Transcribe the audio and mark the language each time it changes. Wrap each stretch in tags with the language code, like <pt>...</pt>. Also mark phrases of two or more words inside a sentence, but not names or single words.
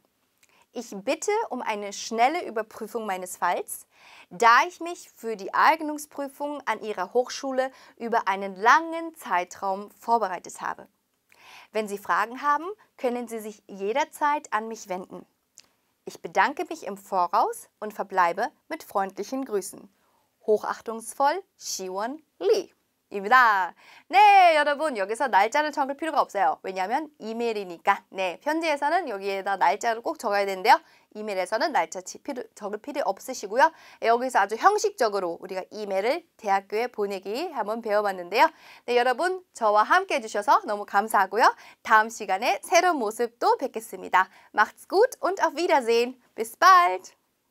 <de>Ich bitte um eine schnelle Überprüfung meines Falls, da ich mich für die Eignungsprüfung an Ihrer Hochschule über einen langen Zeitraum vorbereitet habe. Wenn Sie Fragen haben, können Sie sich jederzeit an mich wenden. Ich bedanke mich im Voraus und verbleibe mit freundlichen Grüßen. Hochachtungsvoll, Siwon Lee.</de> <ko>입니다. 네, 여러분 여기서 날짜를 적을 필요가 없어요. 왜냐하면 이메일이니까. 네, 편지에서는 여기에다 날짜를 꼭 적어야 되는데요. 이메일에서는 날짜 적을 필요 없으시고요. 여기서 아주 형식적으로 우리가 이메일을 대학교에 보내기 한번 배워봤는데요. 네, 여러분 저와 함께 해주셔서 너무 감사하고요. 다음 시간에 새로운 모습 또 뵙겠습니다.</ko> <de>Macht's gut und auf Wiedersehen. Bis bald.</de>